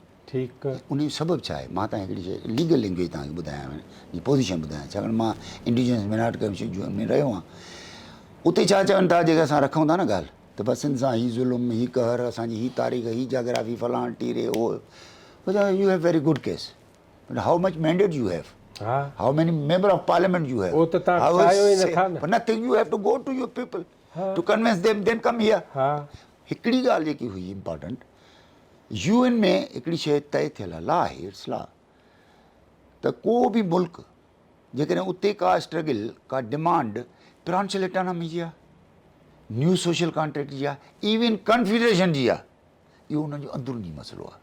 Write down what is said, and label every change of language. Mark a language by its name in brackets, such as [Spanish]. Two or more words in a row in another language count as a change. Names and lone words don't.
[Sindhi] ठीकु। उन जो सबबु छा आहे? मां तव्हां हिकिड़ी शइ [English] legal language [Sindhi] तव्हांखे ॿुधायां, जी पोज़ीशन ॿुधायां, छाकाणि मां [English] indigenous minority commission [Sindhi] में रहियो आहियां। उते छा चवनि था, जेका असां रखूं था न ॻाल्हि, त बसि सिंध सां हीउ ज़ुल्म, हीउ कहर, असांजी हीअ तारीख़, हीअ जाग्राफी, फलाण टीरे, उहो [English] you have very good case, but how much mandate you have, [Sindhi] हा, [English] How many member of parliament you have, [Sindhi] उहो त तव्हां चाहियो ई नथा न। [English] Nothing, you have to go to your people to convince them, then come here. [Sindhi] हा, हिकिड़ी ॻाल्हि जेकी हुई इम्पॉर्टेंट, UN में हिकिड़ी शइ तय थियल आहे, लॉ आहे, [English] it's law, [Sindhi] त को बि मुल्क जेकॾहिं उते का स्ट्रगल, का [English] demand principle autonomy [Sindhi] जी आहे, [English] new social contract [Sindhi] जी आहे, [English] even confederation [Sindhi] जी आहे, इहो उन्हनि जो अंदरूनी मसइलो आहे।